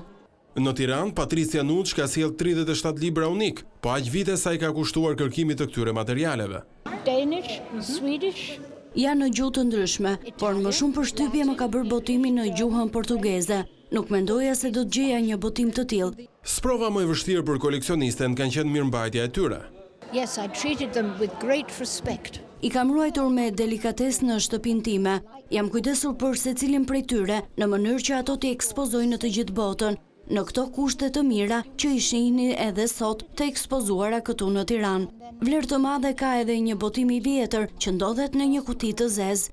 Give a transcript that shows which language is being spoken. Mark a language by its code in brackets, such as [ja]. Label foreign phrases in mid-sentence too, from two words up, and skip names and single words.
[sq] Në Tiranë, Patricia Nudge ka sjell 37 libra unik, po aq vite sa i ka kushtuar kërkimit të këtyre materialeve. [en] Danish, Swedish. [sq] Janë në gjuhë të ndryshme, por më shumë përshtypje më ka bërë botimi në gjuhën portugeze. Nuk mendoja se do të gjeja një botim të tillë. Sprova më e vështirë për koleksionisten kanë qenë mirëmbajtja e tyre. [en] Yes, I treated them with great respect. [sq] I kam ruajtur me delikatesë në shtëpinë time. Jam kujdesur për secilin prej tyre në mënyrë që ato t'i ekspozojnë në të gjithë botën. Në këto kushte të mira që i shihni edhe sot të ekspozuara këtu në Tiranë. Vlerë të madhe ka edhe një botim i vjetër që ndodhet në një kuti të zezë.